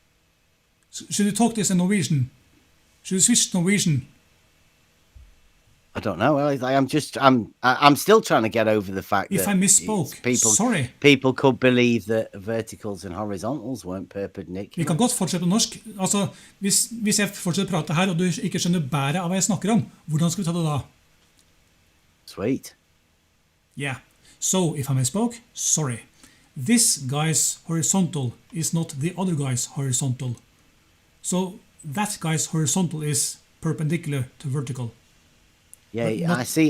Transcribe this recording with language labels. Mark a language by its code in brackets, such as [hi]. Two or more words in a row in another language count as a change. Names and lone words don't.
[en] Should we talk this in Norwegian? Should we switch to Norwegian? don't know. I'm still trying to get over the fact If that I misspoke, sorry. people could believe that verticals and horizontals weren't perpendicular. [no] Vi kan godt fortsette på norsk. Altså, hvis jeg fortsetter å prate her, og du ikke skjønner bæret av hva jeg snakker om, hvordan skal vi ta det da? [en] Sweet. Yeah. So, if I misspoke, sorry. This guy's horizontal is not the other guy's horizontal. So, that guy's horizontal is perpendicular to vertical. Yeah, I see.